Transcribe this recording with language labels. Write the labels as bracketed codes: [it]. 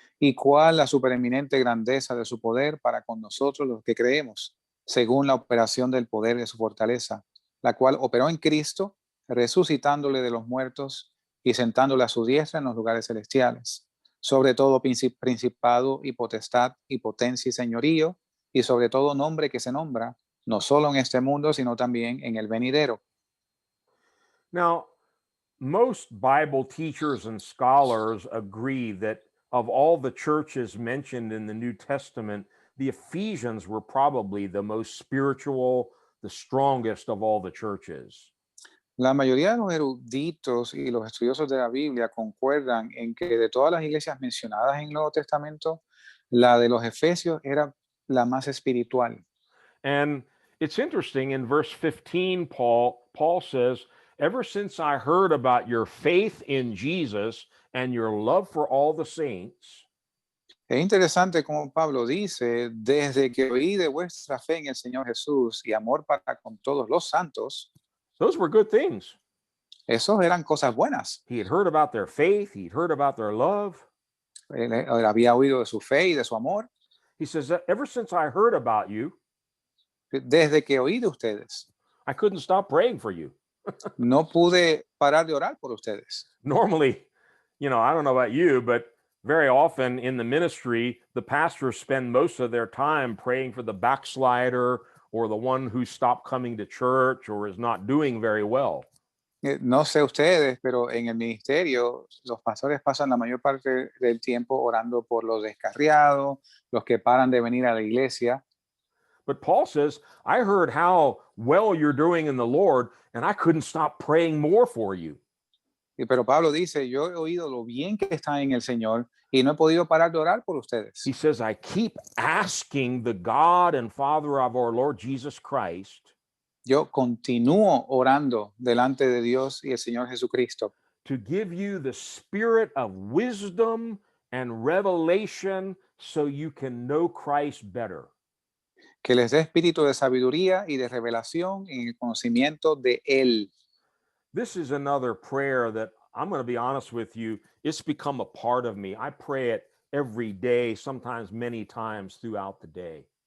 [es] y cuál la supereminente grandeza de su poder para con nosotros los que creemos, según la operación del poder de su fortaleza, la cual operó en Cristo, resucitándole de los muertos y sentándole a su diestra en los lugares celestiales, sobre todo principado y potestad y potencia y señorío, y sobre todo nombre que se nombra, no solo en este mundo, sino también en el venidero. [en] Now, most Bible teachers and scholars agree that of all the churches mentioned in the New Testament, the Ephesians were probably the most spiritual, the strongest of all the churches. [es] La mayoría de los eruditos y los estudiosos de la Biblia concuerdan en que de todas las iglesias mencionadas en el Nuevo Testamento, la de los Efesios era la más espiritual. [en] And it's interesting in verse 15, Paul says, ever since I heard about your faith in Jesus and your love for all the saints, [es] Es interesante como Pablo dice, desde que oí de vuestra fe en el Señor Jesús y amor para con todos los santos, [en] those were good things. [es] esos eran cosas buenas. [en] He had heard about their faith, he'd heard about their love. [es] Él había oído de su fe y de su amor. [en] He says, ever since I heard about you, [es] Desde que oí de ustedes, [en] I couldn't stop praying for you. [es] no pude parar de orar por ustedes. [en] Normally, I don't know about you, but very often in the ministry, the pastors spend most of their time praying for the backslider or the one who stopped coming to church or is not doing very well. [es] No sé ustedes, pero en el ministerio los pastores pasan la mayor parte del tiempo orando por los descarriados, los que paran de venir a la iglesia. [en] But Paul says, I heard how well you're doing in the Lord, and I couldn't stop praying more for you. [es] Pero Pablo dice, yo he oído lo bien que están en el Señor y no he podido parar de orar por ustedes. [en] He says, I keep asking the God and Father of our Lord Jesus Christ [es] Yo continúo orando delante de Dios y el Señor Jesucristo [en] to give you the spirit of wisdom and revelation so you can know Christ better. [es] que les dé espíritu de sabiduría y de revelación en el conocimiento de Él. [en] This is another prayer that I'm going to be honest with you, it's become a part of me. I pray it every day, sometimes many times throughout the day.